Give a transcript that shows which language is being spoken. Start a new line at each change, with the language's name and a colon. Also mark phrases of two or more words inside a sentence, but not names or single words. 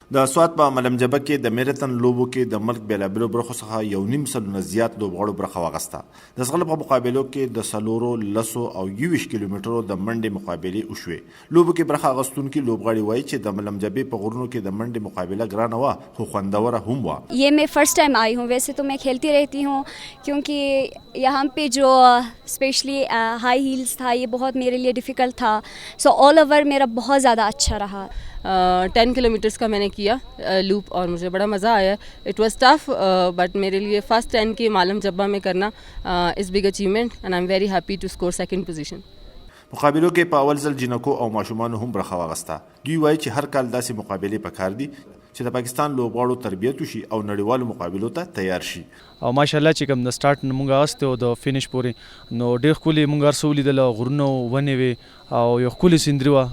Pashto: د سوات په ملم جبه کې د میراتن لوبو کې د ملک بیلابیلو برخو څخه یو نیم سلونه زیات لوبغاړو برخه واخیسته. د ځغلو په مقابلو کې د څلورو لسو او 21 کیلومترو د منډې مقابلې وشوې. لوبو کې برخه اخیستونکي لوبغاړي وایي چې د ملم جبې په غرونو کې د منډې مقابله ګرانه وه خو خوندوره هم وه.
Urdu: یہ میں
English: first time
Urdu: آئی ہوں۔ ویسے تو میں کھیلتی رہتی ہوں کیونکہ یہاں پہ جو اسپیشلی
English: high hills
Urdu: تھا یہ بہت میرے لیے ڈیفیکلٹ تھا. سو
English: all over
Urdu: میرا بہت زیادہ اچھا رہا. 10 کلومیٹرز کا میں نے کیا لوپ اور مجھے بڑا مزہ آیا.
English: It was tough but
Urdu: میرے لیے
English: first 10K
Urdu: مالم جبہ میں کرنا
English: is big achievement and I am very happy to score second position.
Pashto: مقابلو کې په اول ځل جنکو او ماشومانو هم برخه واخیسته. دوی وایي چې هر کال داسې مقابلې پکار دي چې د پاکستان لوبغاړو تربیت وشي او نړیوالو مقابلو ته تیار شي. او ماشاءالله چې کوم د سٹارټ مونږ غاسته او د فینیش پورې نو ډېر ښکلي مونږ ارسولي د غرونو ونې وي او یو ښکلي سیندري وه.